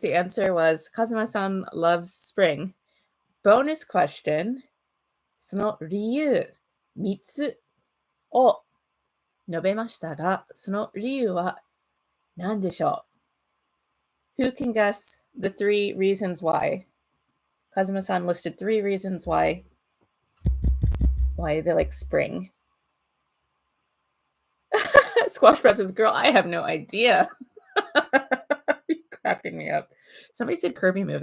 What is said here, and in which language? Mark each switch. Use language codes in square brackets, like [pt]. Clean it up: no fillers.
[en] The answer was Kazuma-san loves spring. Bonus question. [ja] その理由3つを述べましたが、その理由は何でしょう？ [en] Who can guess the 3 reasons why? Kazuma-san listed 3 reasons why they like spring. Squash Breath says, girl, I have no idea. You're cracking me up. Somebody said Kirby move.